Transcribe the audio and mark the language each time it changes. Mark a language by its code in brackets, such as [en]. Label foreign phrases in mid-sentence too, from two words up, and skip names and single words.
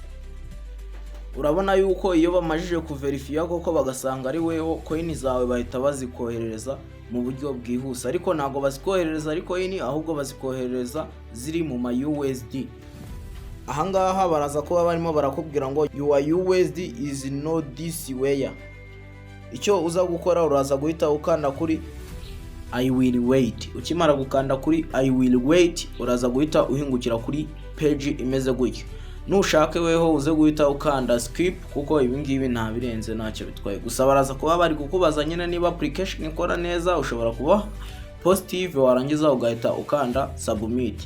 [rw] Urabona yuko iyo bamajije kuverifia koko bagasanga ari weho coin zawe bahita bazikoherereza mu buryo bwihuse, ariko ntago bazikoherereza ari coin ahubwo bazikoherereza ziri mu ma USD. Ahangaha baraza kuba barimo barakubwira ngo [en] your USD is not this way. [rw] Icyo uza gukora uraza guhita ukanda kuri [en] I will wait. [rw] Ukimara gukanda kuri [en] I will wait [rw] uraza guhita uhingukira kuri page imeze gutya. Nushake weho uze guhita ukanda skip kuko ibi ngibi nta birenze ntacyo bitwaye. Gusa baraza kuba bari kukubaza nyine niba application ikora neza, ushobora kuba positive warangiza ugahita ukanda submit.